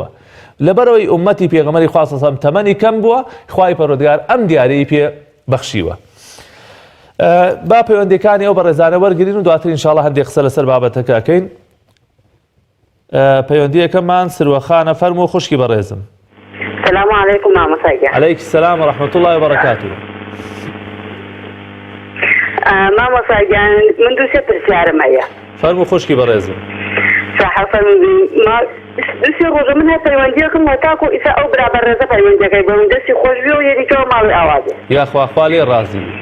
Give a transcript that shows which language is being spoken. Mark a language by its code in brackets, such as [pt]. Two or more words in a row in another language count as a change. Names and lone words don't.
[ckb] لەبەرەوەی ئومەتی پێغەمبەری خوا [ar] صلی الله عليه وسلم [ckb] تەمەنی کەم بووە، خوای پەروەردگار ئەم دیارەی پێ بەخشیوە. با پەیوەندیەکانی ئەو بەڕێزانە وەرگرین و دواتر ئینشاءڵڵا هەندێک قسە لەسەر بابەتەکە ئەکەین. پەیوەندیەکەمان سروەخانە فەرموو خوشکی بەڕێزم. [ar] السلام عليكم مامۆستا. عليك السلام ورحمة الله وبركاته. [ckb] مامۆستا گیان من دووسێ پرسیارم هەیە. فەرموو خوشکی بەڕێزم. صح فەرمووی دووسێ ڕۆژە من هەر پەیوەندیەکەم وە تاکو ئیسا ئەو برابەر ڕێزە پەیوەندیەکەی بۆ من دەستی خۆش بێ و یەکێکەوە ماڵی ئاوازێ. یاخوا خوا لێ ڕازی بی.